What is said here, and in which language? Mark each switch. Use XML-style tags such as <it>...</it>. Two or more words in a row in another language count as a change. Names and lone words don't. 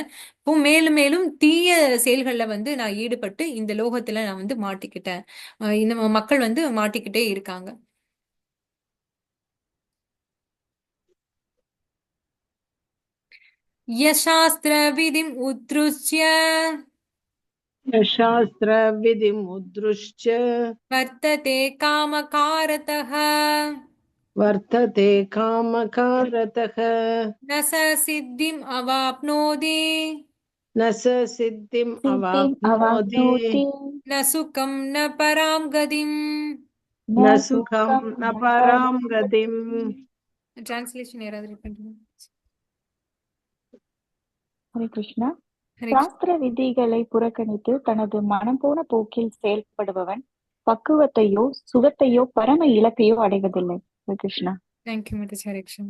<ta>இப்போ மேலும் மேலும் தீய செயல்கள்ல வந்து நான் ஈடுபட்டு இந்த லோகத்துல நான் வந்து மாட்டிக்கிட்டேன். இந்த மக்கள் வந்து மாட்டிக்கிட்டே இருக்காங்க.</ta> <sa>यः शास्त्रविधिम् उत्सृज्य शास्त्रविधिम् उद्दृश्य वर्तते कामकारतः वर्तते कामकारतः न स सिद्धिम् अवाप्नोति न स सिद्धिम् सिद्धिम् अवाप्नोति अवाप्नोति न सुखं न परां गतिम्. न न सुखं सुखं न न परां परं गतिम्.</sa> <ta>டிரான்ஸ்லேஷன் யாராவது read பண்ணுங்க. ஹரே கிருஷ்ணா. ஹரே கிருஷ்ணா. சாஸ்திர விதிகளை புறக்கணித்து தனது மனம் போன போக்கில் செயல்படுபவன் பக்குவத்தையோ சுகத்தையோ பரம இலக்கையோ அடைவதில்லை. ஹரே கிருஷ்ணா. தேங்க்யூ மேடம். ஹரே கிருஷ்ணா.</ta>